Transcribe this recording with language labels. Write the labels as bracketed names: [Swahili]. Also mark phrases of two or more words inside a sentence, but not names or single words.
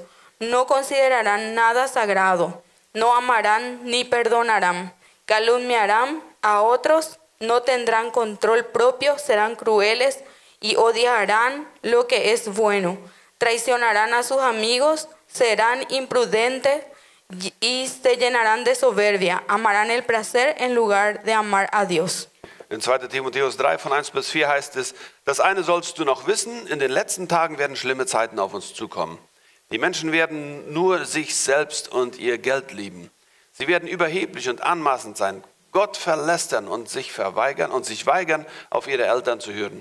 [Spanish] no considerarán nada sagrado, no amarán ni perdonarán, calumniarán a otros, no tendrán control propio, serán crueles y odiarán lo que es bueno, traicionarán a sus amigos, serán imprudentes y se llenarán de soberbia, amarán el placer en lugar de amar a Dios. [German] In 2. Timotheus 3 von 1 bis 4 heißt es, das eine sollst du noch wissen, in den letzten Tagen werden schlimme Zeiten auf uns zukommen. Die Menschen werden nur sich selbst und ihr Geld lieben. Sie werden überheblich und anmaßend sein, Gott verlästern und sich weigern, auf ihre Eltern zu hören.